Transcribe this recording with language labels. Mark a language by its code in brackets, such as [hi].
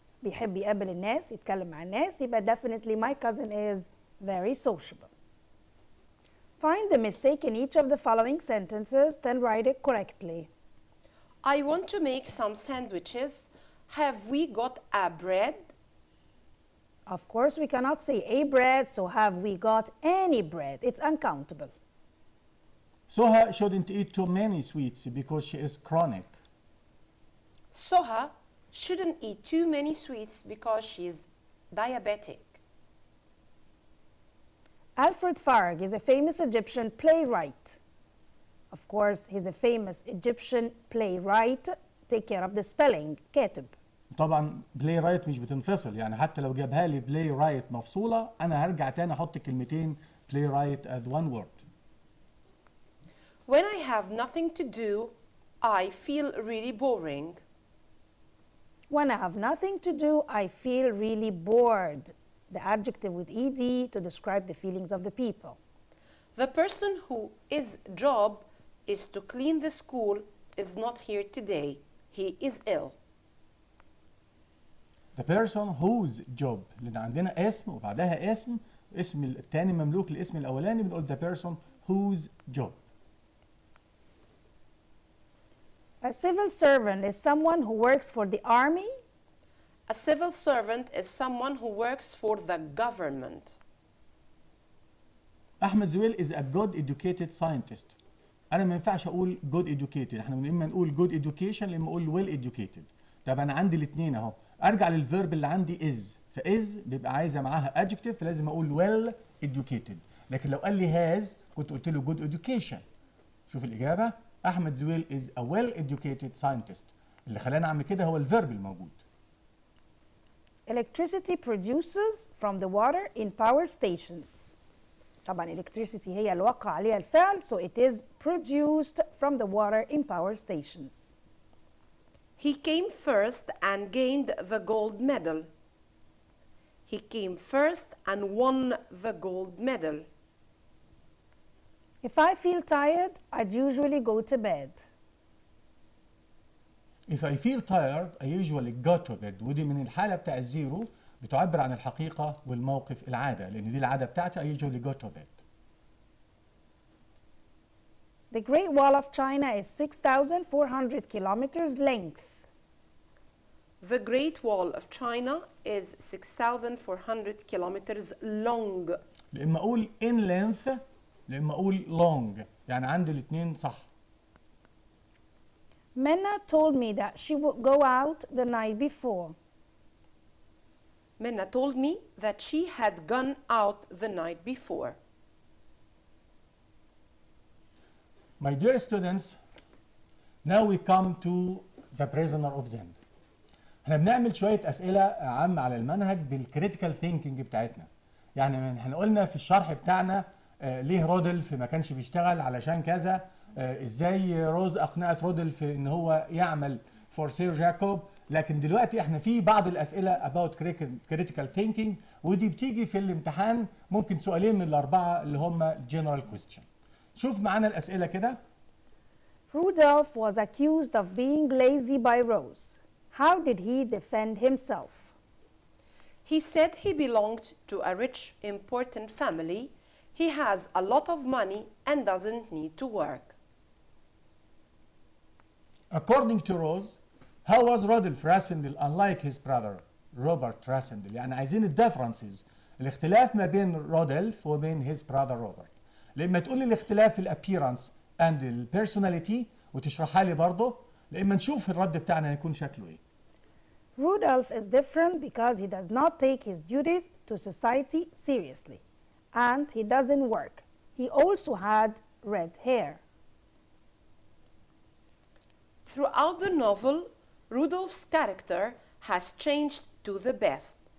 [ar] بيحب يقابل الناس، يتكلم مع الناس، يبقى [en] definitely my cousin is very sociable. Find the mistake in each of the following sentences, then write it correctly. I want to make some sandwiches. Have we got a bread? Of course, we cannot say a bread, so have we got any bread? It's uncountable. Soha shouldn't eat too many sweets because she is chronic. Soha shouldn't eat too many sweets because she is diabetic. Alfred Farag is a famous Egyptian playwright. Of course, he's a famous Egyptian playwright. Take care of the spelling. [ar] كاتب. طبعا بلاي رايت مش بتنفصل، يعني حتى لو جابها لي بلاي رايت مفصوله انا هرجع تاني احط كلمتين بلاي رايت [en] as one word. When I have nothing to do, I feel really boring. When I have nothing to do, I feel really bored. The adjective with ed to describe the feelings of the people. The person whose job is to clean the school is not here today. He is ill. The person whose job، [ar] لأن عندنا اسم وبعدها اسم الثاني مملوك للاسم الأولاني بنقول [en] the person whose job. A civil servant is someone who works for the army. A civil servant is someone who works for the government. أحمد زويل is a good educated scientist. [ar] أنا ما ينفعش أقول [en] good educated، [ar] احنا إما نقول [en] good education [ar] إما أقول [en] well educated. [ar] طب أنا عندي الاثنين أهو، أرجع للفيرب اللي عندي is، فإز بيبقى عايزة معاها adjective فلازم أقول [en] well educated. [ar] لكن لو قال لي has كنت قلت له [en] good education. [ar] شوف الإجابة، [en] أحمد زويل is a well educated scientist. [ar] اللي خلاني أعمل كده هو الفيرب الموجود. [en] Electricity produces from the water in power stations. [ar] طبعا [en] electricity [ar] هي اللي وقع عليها الفعل [en] so it is produced from the water in power stations. He came first and gained the gold medal. He came first and won the gold medal. If I feel tired, I'd usually go to bed. If I feel tired, I usually go to bed. [ar] ودي من الحالة بتاع الزيرو بتعبر عن الحقيقة والموقف العادة، لأن دي العادة بتاعتي [en] I usually go to bed. The Great Wall of China is 6,400 kilometers length. The Great Wall of China is 6,400 kilometers long. [ar] لما اقول in length لما اقول long يعني عندي الاثنين صح. [en] Minna told me that she would go out the night before. Minna told me that she had gone out the night before. My dear students, now we come to the prisoner of Zend. [ar] احنا بنعمل شوية أسئلة عامة على المنهج بالكريتيكال ثينكينج بتاعتنا. يعني احنا قلنا في الشرح بتاعنا ليه رودلف ما كانش بيشتغل علشان كذا، ازاي روز أقنعت رودلف ان هو يعمل فور سير جاكوب، لكن دلوقتي احنا في بعض الأسئلة [en] about critical thinking [ar] ودي بتيجي في الامتحان ممكن سؤالين من الأربعة اللي هم [en] general question. [ar] شوف معانا الأسئلة كده. [en] Rudolph was accused of being lazy by Rose. How did he defend himself? He said he belonged to a rich, important family. He has a lot of money and doesn't need to work. According to Rose, how was Rodolph Rassendyll unlike his brother Robert Rassendyll؟ [ar] يعني عايزين الديفرنسز، الاختلاف ما بين رودولف وبين [en] his brother Robert. [ar] لما تقول لي الاختلاف في الابييرنس اند البيرسوناليتي وتشرحها لي برضه، لما نشوف الرد بتاعنا هيكون شكله ايه. [en] Rudolph is different because he does not take his duties to society seriously and he doesn't work. He also had red hair. Throughout the novel, Rudolph's character has changed to the best.